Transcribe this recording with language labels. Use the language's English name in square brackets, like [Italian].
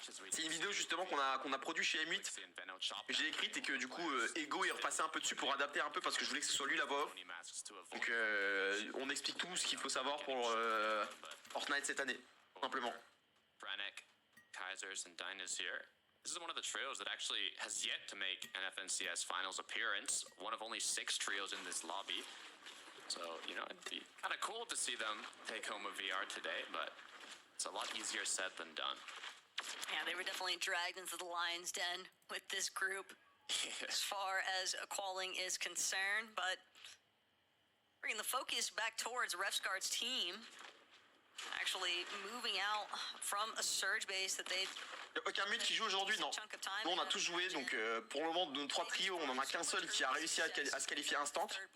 [French] C'est une vidéo justement qu'on a produit chez M8, que j'ai écrite et que du coup Ego est repassé un peu dessus pour adapter un peu parce que je voulais que ce soit lui la voix off. Donc on explique tout ce qu'il faut savoir pour Fortnite cette année, simplement. [English] Brannick, Kaisers, and Dynas here. This is one of the trios that actually has yet to make an FNCS finals appearance. One of only 6 trios in this lobby. So, you know, it'd be kind of cool to see them take home a VR today, but it's a lot easier said than done. Yeah, they were definitely dragged into the lion's den with this group as far as qualing is concerned, but bringing the focus back towards Refsguard's team, actually moving out from a surge base that they. [French] Il n'y a aucun mute qui joue aujourd'hui, non. Nous on a tous joué, donc pour le moment de nos 3 trios, on en a qu'un seul qui a réussi à se qualifier instant.